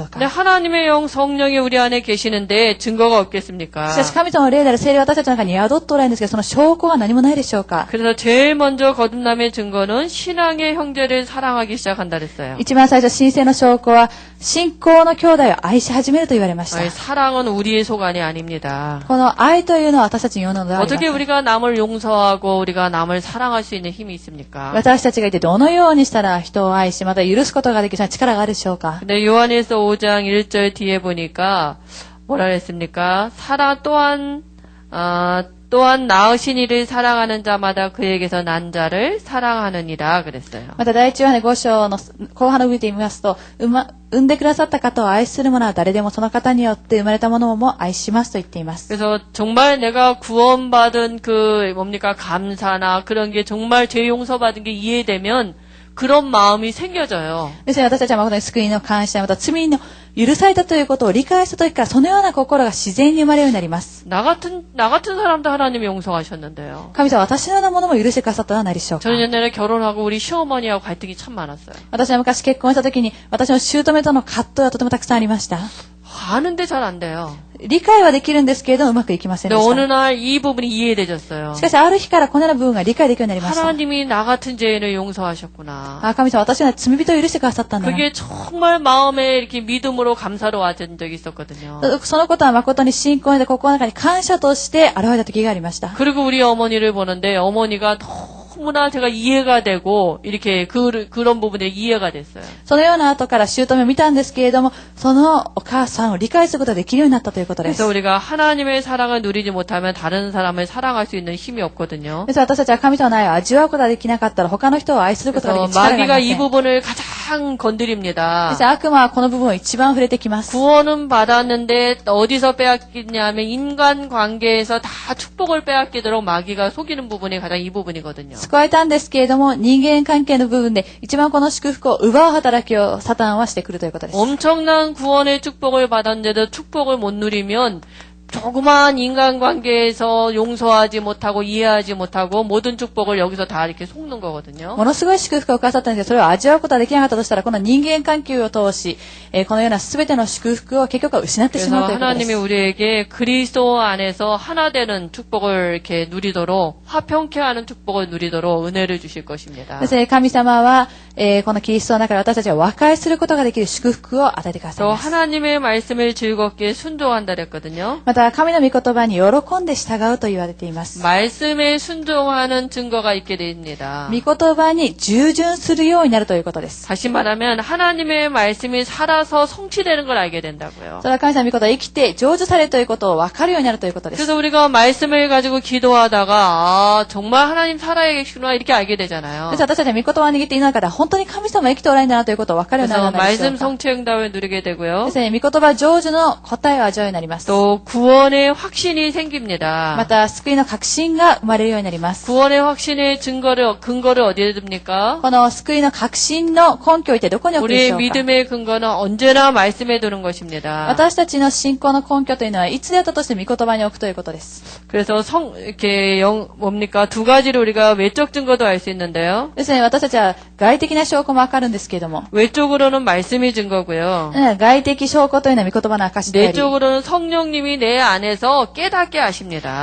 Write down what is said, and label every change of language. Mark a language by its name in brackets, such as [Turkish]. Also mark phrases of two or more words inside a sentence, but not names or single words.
[Korean] 근데 [Japanese] か。 [Korean] 하나님의 영 성령이 우리 안에 계시는데 증거가 없겠습니까? [Japanese] しかし神様の霊である聖霊は私たちの中に宿っておられるんですけど、その証拠が何もないでしょうか。 [Korean] 그래서 제일 먼저 거듭남의 증거는 신앙의 형제를 사랑하기 시작한다 그랬어요. [Japanese] 一番最初、神聖の証拠は、信仰の兄弟を愛し始めると言われました。 [Korean] 아니, 사랑은 우리의 소관이 아닙니다. [Japanese] この愛というのは私たちによるのではありま [Korean] 어떻게 [Japanese] せん。 [Korean] 우리가 남을 용서하고 우리가 남을 사랑할 수 있는 힘이 있습니까? [Japanese] 私たちがいてどのようにしたら人を愛し、また許すことができる力があるでしょうか。 [Korean] 근데 요한일서 5장 1절 뒤에 보니까 뭐라 그랬습니까? 또한 낳으신 이를 사랑하는 자마다 그에게서 난 자를 사랑하느니라 그랬어요. [Japanese] また第一ヨハネ5章の後半の部分で見ますと、産んでくださった方を愛する者は誰でもその方によって生まれた者も愛しますと言っています。 [Korean] 그래서 정말 내가 구원받은 감사나 그런 게 정말 죄 용서받은 게 이해되면 그런 마음이 생겨져요. [Japanese] ですので私たちは誠に救いの感謝、また罪の許されたということを理解した時からそのような心が自然に生まれるようになります。 [Korean] 나 같은 사람도 하나님이 용서하셨는데요. [Japanese] 神様は私のようなものも許してくださったのではないでしょうか。 [Korean] 저는 옛날에 결혼하고 우리 시어머니하고 갈등이 참 많았어요. [Japanese] 私は昔結婚した時に私の姑との葛藤がとてもたくさんありました。 [Korean] 아는데 잘 안 돼요. [Japanese] 理解はできるんですけれどもうまくいきません [Korean] 근데 [Japanese] でし [Korean] 어느 [Japanese] た。 [Korean] 날 이 부분이 이해돼졌어요. [Japanese] しかしある日からこのような部分が理解できるようになりました。 [Korean] 하나님이 나 같은 죄인을 용서하셨구나. [Japanese] あ、神様は私のような罪人を許してくださったんだな。 [Korean] 그게 정말 마음에 이렇게 믿음으로 감사로 와진 적이 있었거든요. [Japanese] そのことは誠に信仰で心の中に感謝として現れた時がありました。 [Korean] 그리고 우리 어머니를 보는데 어머니가 너무나 제가 이해가 되고 이렇게 그런 부분에 이해가 됐어요. [Japanese] そのような後から姑を見たんですけれども、そのお母さんを理解することができるようになったということです。 [Korean] 그래서 우리가 하나님의 사랑을 누리지 못하면 다른 사람을 사랑할 수 있는 힘이 없거든요. [Japanese] ですから私たちは神様の愛を味わうことができなかったら他の人を愛することができ [Korean] 그래서 [Japanese] る力があ [Korean] 마귀가 [Japanese] り [Korean] 이 [Japanese] ません。 [Korean] 부분을 가장 건드립니다. [Japanese] ですから悪魔はこの部分を一番触れてきます。 [Korean] 구원은 받았는데 어디서 빼앗기냐면 인간관계에서 다 축복을 빼앗기도록 마귀가 속이는 부분이 가장 이 부분이거든요. [Japanese] 救われたんですけれども、人間関係の部分で一番この祝福を奪う働きをサタンはしてくるということです。 [Korean] 엄청난 구원의 축복을 받았는데도 축복을 못 누리면 조그마한 인간관계에서 용서하지 못하고 이해하지 못하고 모든 축복을 여기서 다 이렇게 속는 거거든요. [Japanese] ものすごい祝福をくださったんですけど、それを味わうことができなかったとしたら、この人間関係を通し、このような全ての祝福を結局は失ってしま [Korean] 그래서 [Japanese] うということで [Korean] 하나님이 [Japanese] す。 [Korean] 우리에게 그리스도 안에서 하나 되는 축복을 이렇게 누리도록 화평케 하는 축복을 누리도록 은혜를 주실 것입니다. [Japanese] ですね、神様は、このキリストの中で私たちが和解することができる祝福を与えてください [Korean] 또 [Japanese] ます。 [Korean] 하나님의 말씀을 즐겁게 순종한다 그랬거든요. [Japanese] また、神の御言葉に喜んで従うと言われています。 [Korean] 말씀에 순종하는 증거가 있게 됩니다. [Japanese] 御言葉に従順するようになるということです。 [Korean] 다시 말하면 하나님의 말씀이 살아서 성취되는 걸 알게 된다고요. [Japanese] それは神様の御言葉が生きて成就されるということを分かるようになるということです。 [Korean] 그래서 우리가 말씀을 가지고 기도하다가 정말 하나님 살아계시구나 이렇게 알게 되잖아요. [Japanese] です私たちは御言葉を握っている中で本当に神様が生きておられるんだなということを分かるようにな [Korean] 그래서 [Japanese] るのでしょ [Korean] 말씀 [Japanese] うか。 [Korean] 성취 응답을 누리게 [Japanese] で [Korean] 되고요. [Japanese] すね、御言葉成就の答えを味わうようになります。 [Korean] 또 구원의 확신이 [Japanese] ま [Korean] 생깁니다. [Japanese] た、救いの確信が生まれるようになります。 [Korean] 구원의 확신의 근거를 어디에 둡니까? [Japanese] この救いの確信の根拠をってどこに置くで [Korean] 우리의 [Japanese] しょうか。 [Korean] 믿음의 근거는 언제나 말씀에 두는 것입니다. [Japanese] 私たちの信仰の根拠というのはいつであったとして御言葉に置くということです。 [Korean] 그래서 두 가지로 우리가 외적 증거도 알 수 있는데요. [Japanese] ですね、私たちは外的な証拠もわかるんですけれども、 [Korean] 외적으로는 말씀이 증거고요. [Japanese] 外的証拠というのは御言葉の証であり、 [Korean] 내적으로는 성령님이 내 안에서 깨닫게 하십니다.